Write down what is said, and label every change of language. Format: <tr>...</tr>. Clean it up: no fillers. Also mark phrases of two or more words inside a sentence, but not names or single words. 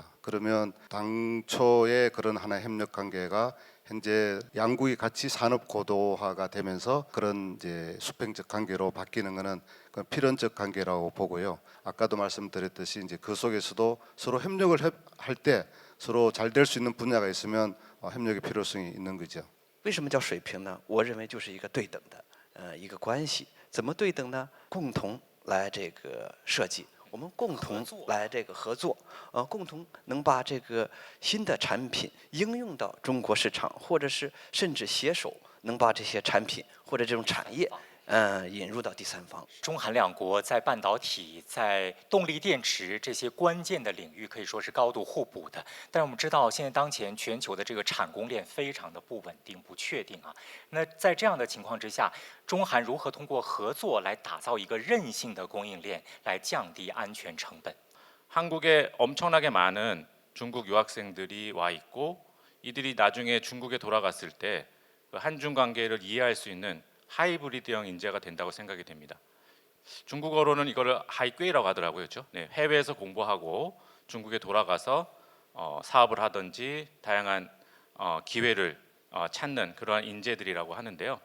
<ko>그러면 당초의 그런 하나의 협력 관계가 현재 양국이 같이 산업 고도화가 되면서 그런 이제 수평적 관계로 바뀌는 것은 필연적 관계라고 보고요. 아까도 말씀드렸듯이 이제 그 속에서도 서로 협력을 할 때 서로 잘 될 수 있는 분야가 있으면 협력의 필요성이 있는 거죠.</ko> <zh>为什么叫水平呢？我认为就是一个对等的一个关系。怎么对等呢？共同来这个设计，我们共同来这个合作，共同能把这个新的产品应用到中国市场，或者是甚至携手能把这些产品或者这种产业引入到第三方。中韩两国在半导体、在动力电池这些关键的领域可以说是高度互补的。但是我们知道，现在当前全球的这个产供链非常的不稳定、不确定啊。那在这样的情况之下，中韩如何通过合作来打造一个韧性的供应链，来降低安全成本？</zh> <ko>한국에 엄청나게 많은 중국 유학생들이 와 있고 이들이 나중에 중국에 돌아갔을 때 한중 관계를 이해할 수 있는 하이브리드형 인재가 된다고 생각이 됩니다. 중국어로는 이거를 하이꿰이라고 하더라고요, 그렇죠? 네, 해외에서 공부하고 중국에 돌아가서 사업을 하든지 다양한 기회를 찾는 그러한 인재들이라고 하는데요.</ko>